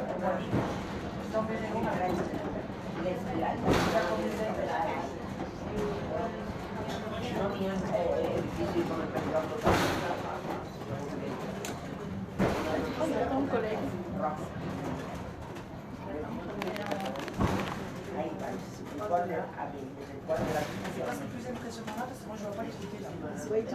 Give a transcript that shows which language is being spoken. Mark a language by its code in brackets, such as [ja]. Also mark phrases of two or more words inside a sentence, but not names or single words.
[es] Gracias. [ca] tenien edificis com el Pedrol Total. [fr] Ton collègue. [es] Ahí va, [ca] el quart de la [fr] C'est plus impressionnant là parce que moi je ne vois pas les photos.